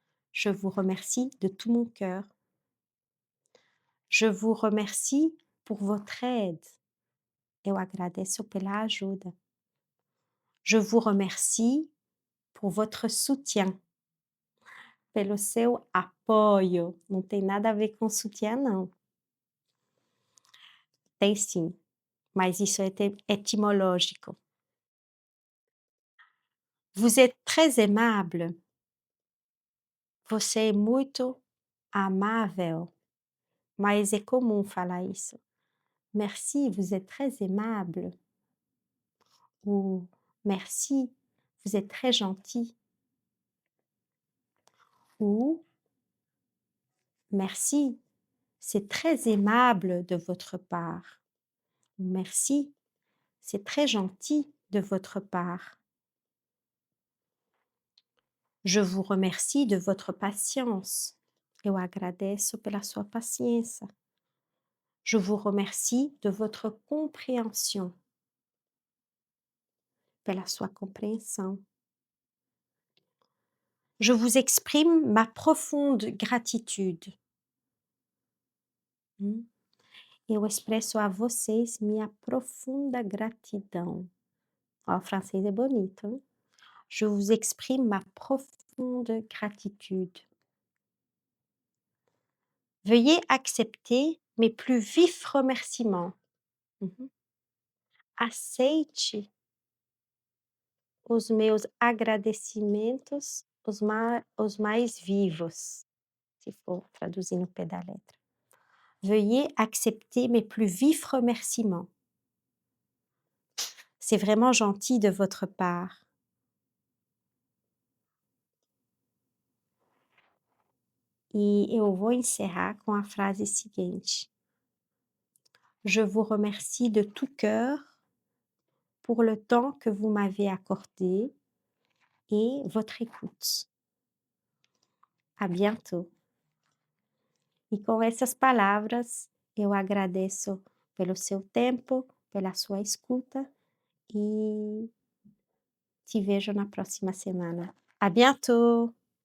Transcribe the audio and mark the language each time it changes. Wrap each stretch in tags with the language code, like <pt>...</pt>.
<fr>Je vous remercie de tout mon cœur. Je vous remercie pour votre aide.</fr> <pt>Eu agradeço pela ajuda.</pt> <fr>Je vous remercie por votre soutien.</fr> <pt>Pelo seu apoio. Não tem nada a ver com sutiã, não. Tem sim, mas isso é etimológico.</pt> <fr>Vous êtes très aimable.</fr> <pt>Você é muito amável. Mas é comum falar isso.</pt> <fr>Merci, vous êtes très aimable. Ou merci, vous êtes très gentil. Ou merci, c'est très aimable de votre part. Merci, c'est très gentil de votre part. Je vous remercie de votre patience.</fr> <pt>Eu agradeço pela sua paciência.</pt> <fr>Je vous remercie de votre compréhension.</fr> <pt>Pela sua compreensão.</pt> <fr>Je vous exprime ma profonde gratitude.</fr> <pt>Eu expresso a vocês minha profunda gratidão. Ó, o francês é bonito, hein?</pt> <fr>Je vous exprime ma profonde gratitude. Veuillez accepter mes plus vifs remerciements.</fr> <pt>Aceite os meus agradecimentos, os mais vivos, se for traduzir no pé da letra.</pt> <fr>Veuillez accepter mes plus vifs remerciements. C'est vraiment gentil de votre part.</fr> <pt>E eu vou encerrar com a frase seguinte:</pt> <fr>Je vous remercie de tout cœur pour le temps que vous m'avez accordé et votre écoute. À bientôt.</fr> <pt>E com essas palavras, eu agradeço pelo seu tempo, pela sua escuta e te vejo na próxima semana.</pt> <fr>À bientôt!</fr>